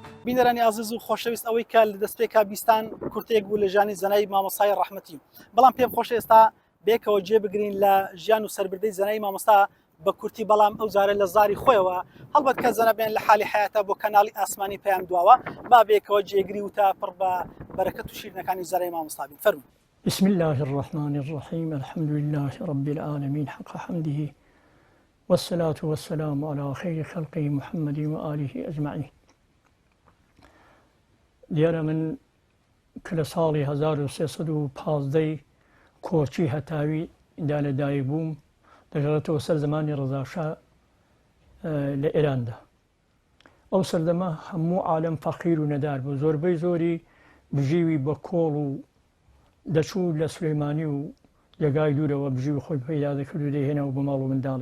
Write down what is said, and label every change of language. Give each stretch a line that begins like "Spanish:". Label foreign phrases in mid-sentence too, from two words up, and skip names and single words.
Central Kurdish: بینەرانی ئازیز و خۆشەویست ئەوەی کە لە دەستپێک کابیستان کورتێک بوو لە ژیانی زەنای مامۆستای ڕەحمەتی بەڵام پێم خۆش ئێستا بێکەوە جێبگرین لە ژیان و سەربردەی زەنای مامۆستا بە کورتی بەڵام ئەو جارە لە زاری خۆیەوە هەڵبەت کە زەنە بێن لە حالی حیاتە بۆ کەناڵی ئاسمانی پێیان دواوە با بێکەوە جێگری و تا پڕ بە بەرەکەت و شیرنەکانی زەرای مامۆستا بین. فەرمووی.
Arabic: بسم الله الرحمن الرحيم الحمد لله رب العالمين حق حمده والصلاة والسلام على خير خلقه محمد وآله أجمعين.
Central Kurdish: دیارە من کە لە ساڵی 1315 کۆچی هەتاوی دا لەدایک بووم دەگەڕێتەوە سەر زمانی ڕەزاشا لە ئێراندا. ئەو سەردەمە هەموو عالەم فەقیر و نەدار بوو، زۆربەی زۆری بژیوی بە کۆڵ و دەچوو لە سلێمانی و لەگای دوورەوە بژیوی خۆی پەیدا دەکرد و دەهێنەوە بە ماڵ و منداڵی.